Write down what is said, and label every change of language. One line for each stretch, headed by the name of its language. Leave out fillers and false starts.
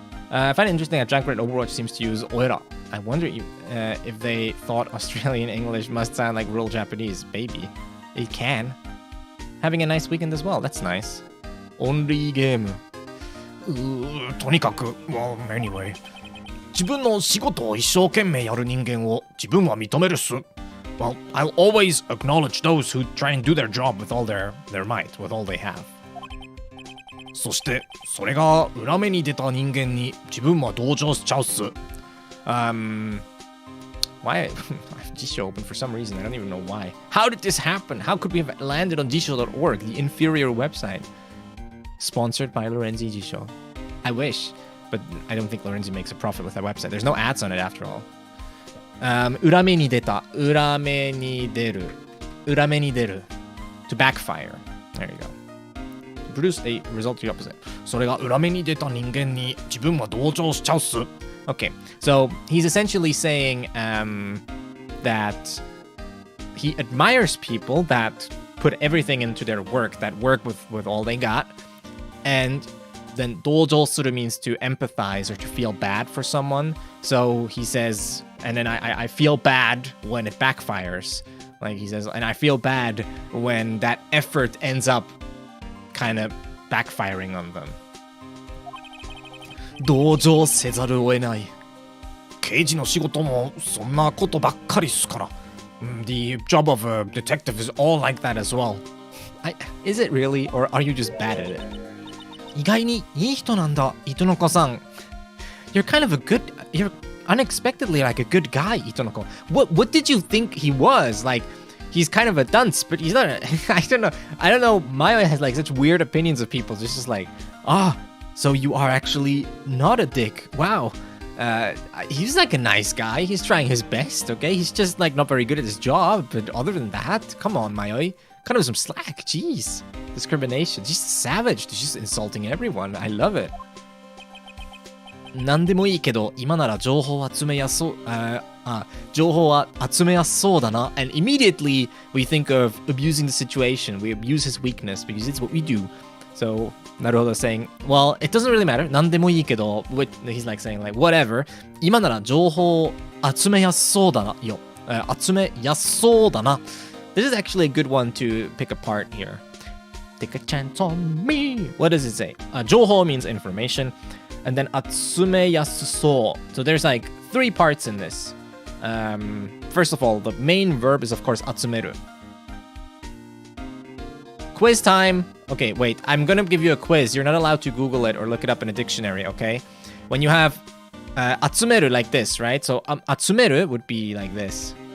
English: I find it interesting that Junkrat Overwatch seems to use oira. I wonder if they thought Australian English must sound like real Japanese. Baby, it can. Having a nice weekend as well. That's nice. Only game.
Japanese: とにかく,
English: well, anyway.
Japanese: 自分の仕事を一生懸命やる人間を自分は認めるっす.
English: Well, I'll always acknowledge those who try and do their job with all their might, with all they have.
Japanese: そして、それが裏目に出た人間に自分は同情しちゃうっす.
English: Why? I have Jisho open for some reason. I don't even know why. How did this happen? How could we have landed on Jisho.org, the inferior website? Sponsored by Lorenzi Jisho. I wish. but I don't think Lorenzi makes a profit with that website. There's no ads on it after all.
Japanese: 裏目に出た。裏目に出る。裏目に出る。
English: To backfire. There you go. To produce a result to the opposite.
Japanese: それが裏目に出た人間に自分は同情しちゃうっす。
English: Okay, so he's essentially saying that he admires people that put everything into their work, that work with all they got. And then 同情する means to empathize or to feel bad for someone. So he says, and then I feel bad when it backfires. Like he says, and I feel bad when that effort ends up kind of backfiring on them.
Japanese: 同情せざるを得ない。刑事の仕事もそんなことばっかりっすから。
English: The job of a detective is all like that as well. Is it really, or are you just bad at it?
Japanese: 意外にいい人なんだ、Itonokoさん。
English: You're kind of you're unexpectedly like a good guy, Itonoko. What did you think he was? Like, he's kind of a dunce, but he's not. I don't know. Mayo has like such weird opinions of people. It's just like, so you are actually not a dick. Wow. He's like a nice guy. He's trying his best, okay? He's just like not very good at his job. But other than that, come on, Mayoi. Cut him some slack. Jeez. Discrimination. Just savage. Just insulting everyone. I love it.
Japanese: 何でもいいけど、今なら情報を集めやすそう、情報は集めやすそうだな。
English: And immediately we think of abusing the situation. We abuse his weakness because it's what we do. So Naruhodo is saying, well, it doesn't really matter.
Japanese: 何でもいいけど,
English: he's like saying like, whatever.
Japanese: 今なら情報を集めやすそうだな。よ。集めやすそうだな。
English: This is actually a good one to pick apart here. Take a chance on me. What does it say? 情報 means information. And then 集めやすそう. So there's like 3 parts in this. First of all, the main verb is of course 集める. Quiz time. Okay, wait. I'm gonna give you a quiz. You're not allowed to Google it or look it up in a dictionary, okay? When you have 集める like this, right? So 集める would be like this.